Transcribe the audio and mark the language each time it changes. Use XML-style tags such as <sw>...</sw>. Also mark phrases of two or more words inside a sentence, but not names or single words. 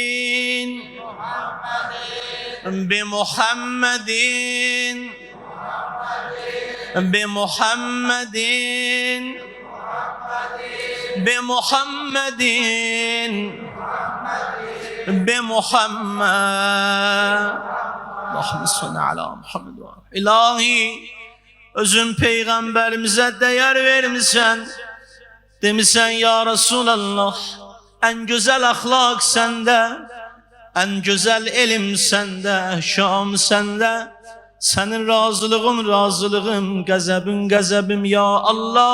<ar>بمحمد بمحمد بمحمد بمحمد اللهم صل على محمد</ar> <az>İlahi özün Peyğəmbərimizə dəyər vermisən. Demisən</az> <ar>يا رسول الله,</ar> <az>ən gözəl əxlaq səndə, ən gözəl elm səndə, şam səndə. Sənin razılığım, qəzəbim ya Allah.</az>